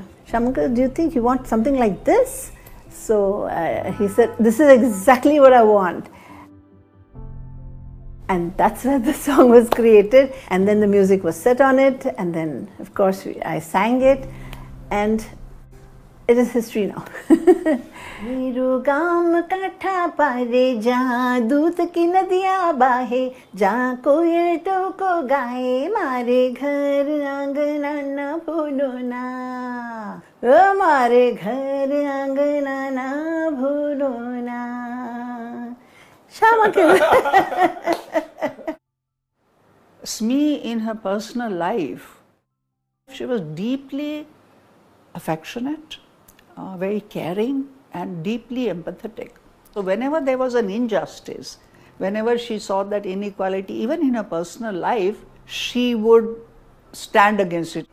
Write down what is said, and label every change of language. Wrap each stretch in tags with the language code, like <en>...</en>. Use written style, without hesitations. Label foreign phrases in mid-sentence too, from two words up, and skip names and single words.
<en>"Shyam uncle, do you think you want something like this?" So he said, "This is exactly what I want." And that's where the song was created. And then the music was set on it. And then, of course, I sang it. And it is history now.</en> <bgc>मेरो गाम काठा पारे जहाँ दूध की नदियाँ बाहे जहाँ कोयटों को गाए मारे घर आंगना न भूलो ना मारे घर आंगना न भूलो ना Shyam</bgc> <en>Smee in her personal life, she was deeply affectionate, very caring and deeply empathetic. So whenever there was an injustice, whenever she saw that inequality, even in her personal life, she would stand against it.</en>